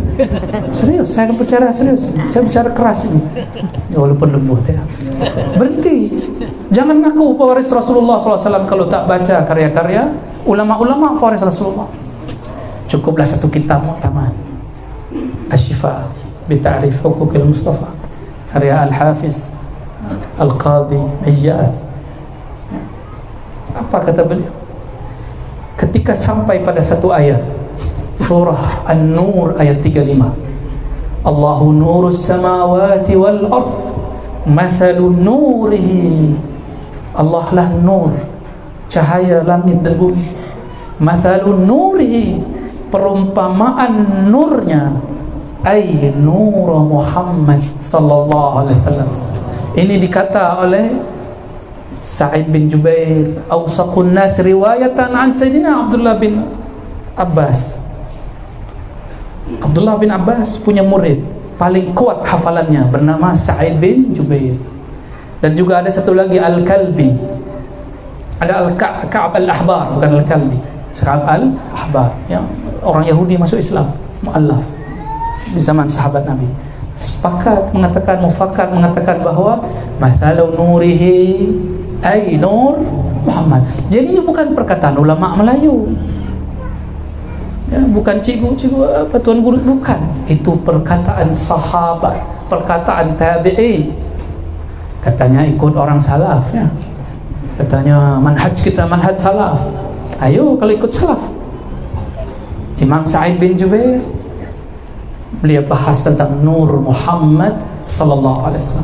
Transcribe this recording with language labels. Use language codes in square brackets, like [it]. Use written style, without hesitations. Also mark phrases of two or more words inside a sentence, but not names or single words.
[id] Serius, saya bicara serius, saya bicara keras ini, walaupun lembut, ya. Berhenti. Jangan ngaku pewaris Rasulullah SAW kalau tak baca karya-karya ulama-ulama pewaris Rasulullah. Cukuplah satu kitab muktamad, Asy-Syifa bi Ta'rif Huquqil Mustafa, karya Al-Hafiz Al-Qadhi Iyyad. Apa kata beliau? Ketika sampai pada satu ayat, surah An-Nur ayat 35, [ar] الله نور السماوات والأرض مثل نوره, [id] Allah lah nur, cahaya langit dan bumi. [ar] مثل نوره, [id] perumpamaan nurnya, [ar] أي نور محمد صلى الله عليه وسلم. [id] Ini dikata oleh Sa'id bin Jubair, [ar] أوثق الناس رواية عن سيدنا عبد الله بن عباس. [id] Abdullah bin Abbas punya murid paling kuat hafalannya bernama Sa'id bin Jubair. Dan juga ada satu lagi Al-Kalbi. Ada Al-Ka'ab Al-Ahbar, bukan Al-Kalbi, Ka'ab Al-Ahbar, ya, orang Yahudi masuk Islam, mu'allaf di zaman sahabat Nabi. Sepakat mengatakan, mufakat mengatakan bahwa [ar] مثل نوره أي نور محمد. [id] Jadi ini bukan perkataan ulama Melayu, ya, bukan cikgu-cikgu apa tuan guru, bukan. Itu perkataan sahabat, perkataan tabi'in. Katanya ikut orang salaf, ya. Katanya manhaj kita manhaj salaf. Ayo kalau ikut salaf. Imam Sa'id bin Jubair, beliau bahas tentang Nur Muhammad [ar] صلى الله عليه وسلم.